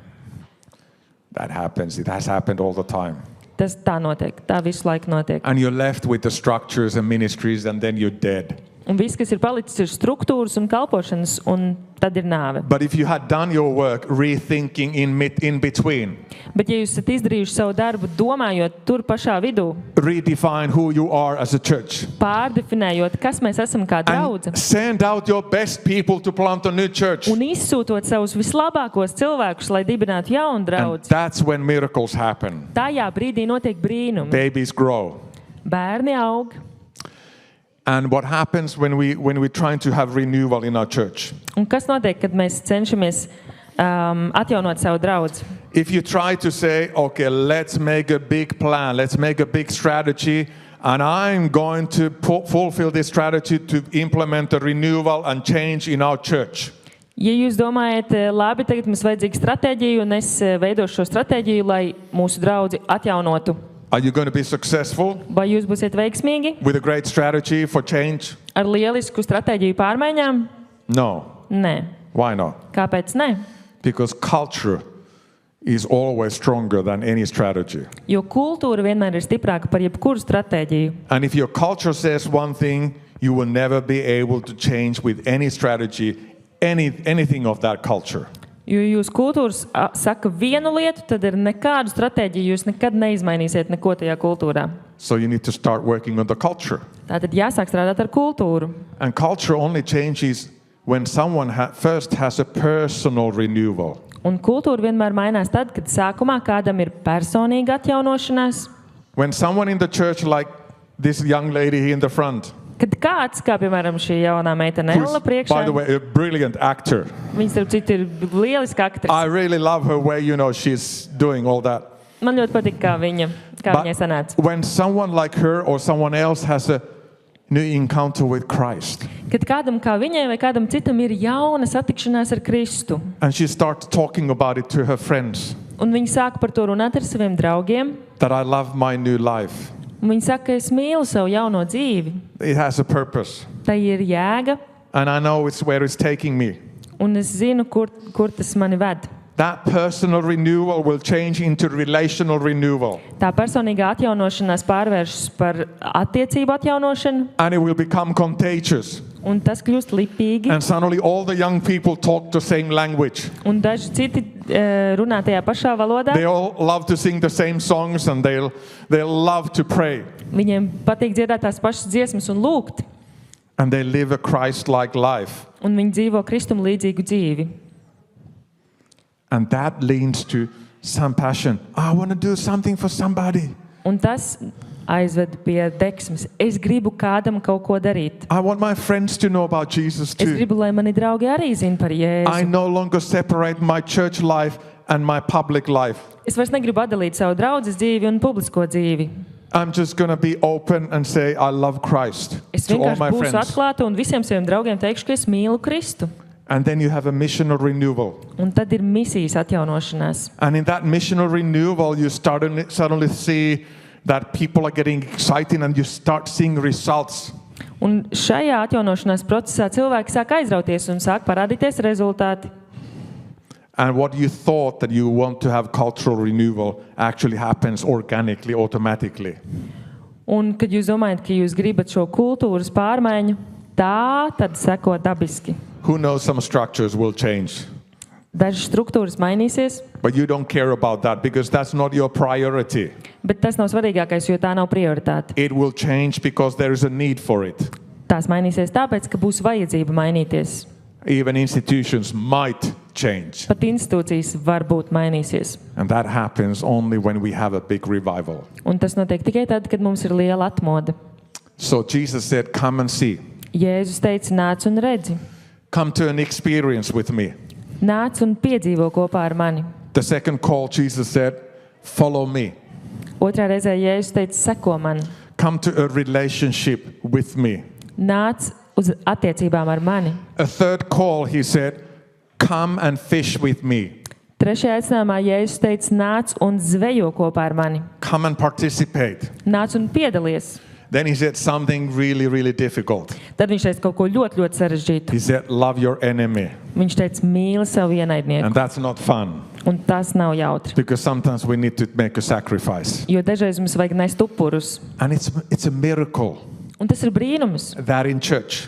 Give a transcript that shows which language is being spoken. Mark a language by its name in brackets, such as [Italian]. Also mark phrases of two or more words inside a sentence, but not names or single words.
[English] That happens. It has happened all the time. [Latvian] Tas tā notiek, tā visu laiku notiek. [English] And you're left with the structures and ministries and then you're dead. [Latvian] Un viss, kas ir palicis, ir struktūras un kalpošanas, un tad ir nāve. [English] But if you had done your work rethinking in between, [Latvian] Bet ja jūs esat izdarījuši savu darbu, domājot tur pašā vidū, [English] redefine who you are as a church, [Latvian] pārdefinējot, kas mēs esam kā draudze, [English] and send out your best people to plant a new church. [Latvian] un izsūtot savus vislabākos cilvēkus, lai dibinātu jaunu [English] And [Latvian] draudzi, [English] that's when miracles happen. [Latvian] tajā brīdī notiek brīnumi. [English] Babies grow. [Latvian] Bērni aug. [English] And what happens when we're trying to have renewal in our church? [Latvian] Un kas notiek, kad mēs cenšamies atjaunot savu draudzi? [English] If you try to say, okay, let's make a big plan, let's make a big strategy, and I'm going to fulfill this strategy to implement a renewal and change in our church. [Latvian] Ja jūs domājat, labi, tagad mums vajadzīga stratēģija, un es veidošu šo stratēģiju, lai mūsu draudzi atjaunotu. [English] Are you going to be successful [Latvian] Vai jūs būsiet veiksmīgi [English] with a great strategy for change? [Latvian] ar lielisku stratēģiju pārmaiņām? [English] No. [Latvian] Nē. [English] Why not? [Latvian] Kāpēc ne? [English] Because culture is always stronger than any strategy. [Latvian] Jo kultūra vienmēr ir stiprāka par jebkuru stratēģiju. [English] And if your culture says one thing, you will never be able to change with any strategy anything of that culture. [Latvian] Jo jūs kultūras saka vienu lietu, tad ir nekādu stratēģiju jūs nekad neizmainīsiet neko tajā kultūrā. [English] So you need to start working on the culture. [Latvian] Tātad jāsāk strādāt ar kultūru. [English] And culture only changes when someone first has a personal renewal. [Latvian] Un kultūra vienmēr mainās tad, kad sākumā kādam ir personīga atjaunošanās. [English] When someone in the church, like this young lady here in the front, [Latvian] Kad kāds, kā piemēram šī jaunā meitene [English] who's, [Latvian] Ella priekšā, [English] by the way, a brilliant actor. [Latvian] viņa starp citu ir lieliska aktrise. [English] I really love her way, she's doing all that. [Latvian] Man ļoti patīk, kā viņai sanāca. [English] When someone like her or someone else has a new encounter with Christ, [Latvian] Kad kādam kā viņai vai kādam citam ir jauna satikšanās ar Kristu, [English] and she starts talking about it to her friends, [Latvian] un viņi sāk par to runāt ar saviem draugiem, [English] that I love my new life. [Latvian] un viņi saka, ka es mīlu savu jauno dzīvi. [English] It has a purpose. [Latvian] Tai ir jēga, [English] And I know it's where it's taking me. [Latvian] un es zinu, kur tas mani ved. [English] that personal renewal will change into relational renewal. [Latvian] Tā personīgā atjaunošanās pārvēršas par attiecību atjaunošanu, [English] And it will become contagious. [Latvian] un tas kļūst lipīgi. [English] And suddenly all the young people talk the same language. [Latvian] Un daži citi runā tajā pašā valodā. [English] They all love to sing the same songs and they'll love to pray. [Latvian] Viņiem patīk dziedāt tās pašas dziesmas un lūgt. [English] And they live a Christ-like life. [Latvian] Un viņi dzīvo Kristum līdzīgu dzīvi. [English] And that leads to some passion. I want to do something for somebody. [Latvian] Un tas aizved pie deksmes. Es gribu kādam kaut ko darīt. [English] I want my friends to know about Jesus [Latvian] Es [English] too. [Latvian] gribu, lai mani draugi arī zina par [English] I [Latvian] Jēzu. [English] no longer separate my church life and my public life. [Latvian] Es vairs negribu atdalīt savu draudzes dzīvi un publisko dzīvi. [English] I'm just going to be open and say I love Christ [Latvian] Es [English] to all [Latvian] vienkārši [English] my [Latvian] būšu [English] friends. [Latvian] atklāta un visiem saviem draugiem teikšu, ka es mīlu Kristu. [English] And then you have a missional renewal. [Latvian] Un tad ir misijas atjaunošanās. [English] And in that missional renewal, you suddenly see that people are getting excited and you start seeing results. [Latvian] Un šajā atjaunošanās procesā cilvēki sāk aizrauties un sāk parādīties rezultāti. [English] And what you thought that you want to have cultural renewal actually happens organically, automatically. [Latvian] Un kad jūs domājat, ka jūs gribat šo kultūras pārmaiņu, tā tad seko dabiski. [English] Who knows, some structures will change. [Latvian] Dažas struktūras mainīsies, [English] But you don't care about that because that's not your priority. [Latvian] bet tas nav svarīgākais, jo tā nav prioritāte. [English] It will change because there is a need for it. [Latvian] Tās mainīsies tāpēc, ka būs vajadzība mainīties. [English] Even institutions might change. [Latvian] Pat institūcijas varbūt mainīsies. [English] And that happens only when we have a big revival. [Latvian] Un tas notiek tikai tad, kad mums ir liela atmoda. [English] So Jesus said, come and see. [Latvian] Jēzus teica, nāc un redzi. [English] Come to an experience with me. [Latvian] Nāc un piedzīvo kopā ar mani. [English] The second call, Jesus said, follow me. [Latvian] Otrā reizē Jēzus teica, seko man. [English] Come to a relationship with me. [Latvian] Nāc uz attiecībām ar mani. [English] A third call, he said, come and fish with me. [Latvian] Trešajā aicinājumā Jēzus teica, nāc un zvejo kopā ar mani. [English] Come and participate. [Latvian] Nāc un piedalies. [English] Then he said something really, really difficult. [Latvian] Tad viņš teica kaut ko ļoti, ļoti sarežģītu. [English] He said, love your enemy. [Latvian] Viņš teica, mīli savu ienaidnieku. [English] And that's not fun [Latvian] Un tas nav jautri. [English] because sometimes we need to make a sacrifice. [Latvian] Jo dažreiz mums vajag nest upurus. [English] And it's a miracle [Latvian] Un tas ir brīnums, [English] that in church,